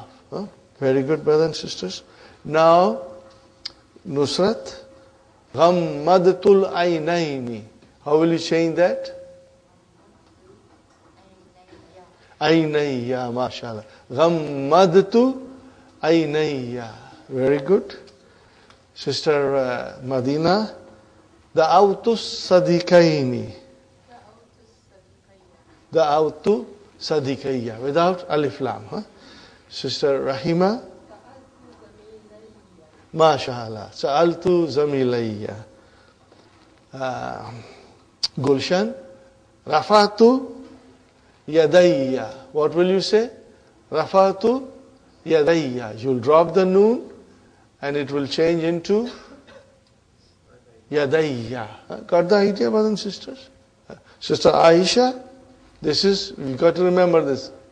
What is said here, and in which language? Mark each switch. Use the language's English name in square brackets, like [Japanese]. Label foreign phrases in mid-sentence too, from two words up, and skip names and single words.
[English] Very good, brothers and sisters. Now, Nusrat, [Arabic] غمضت العينين. [English] How will you change that? [Arabic] عينيّ، ما شاء الله. غمضت عينيّ. [English] Very good. Sister Madinah, [Arabic] دعوت الصديقين. دعوت صديقيّ. [English] Without alif lam. Sister Rahima, mashallah. [Arabic] سألت زميليّ. Gulshan, رفعت يديّ. [English] What will you say? [Arabic] رفعت يديّ. [English] You'll drop the noon and it will change into yadayya. Got the idea, brothers and sisters? Sister Aisha, you got to remember this.